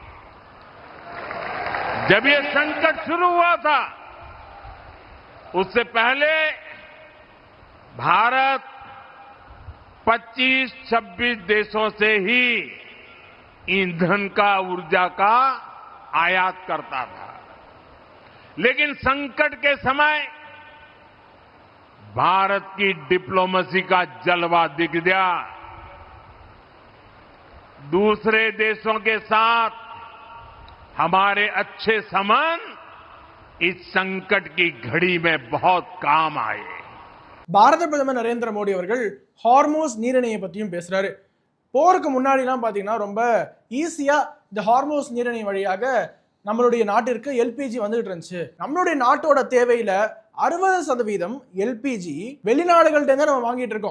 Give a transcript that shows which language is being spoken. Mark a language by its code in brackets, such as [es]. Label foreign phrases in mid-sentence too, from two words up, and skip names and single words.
[hi] जब ये संकट शुरू हुआ था उससे पहले भारत 25-26 देशों से ही ईंधन का, ऊर्जा का आयात करता था, लेकिन संकट के समय भारत की डिप्लोमेसी का जलवा दिख गया। दूसरे देशों के साथ हमारे अच्छे संबंध इस संकट की घड़ी में बहुत काम आए। [ta] பாரத பிரதமர் நரேந்திர மோடி அவர்கள் ஹார்மோஸ் நீரிணையை பத்தியும் பேசுறாரு. போருக்கு முன்னாடிலாம் பாத்தீங்கன்னா ரொம்ப ஈஸியா இந்த ஹார்மோஸ் நீரிணை வழியாக நம்மளுடைய நாட்டிற்கு எல்பிஜி வந்துகிட்டு இருந்துச்சு. நம்மளுடைய நாட்டோட தேவையில 60% எல்பிஜி வெளிநாடுகள்ட்ட தான் நம்ம வாங்கிட்டு இருக்கோம்.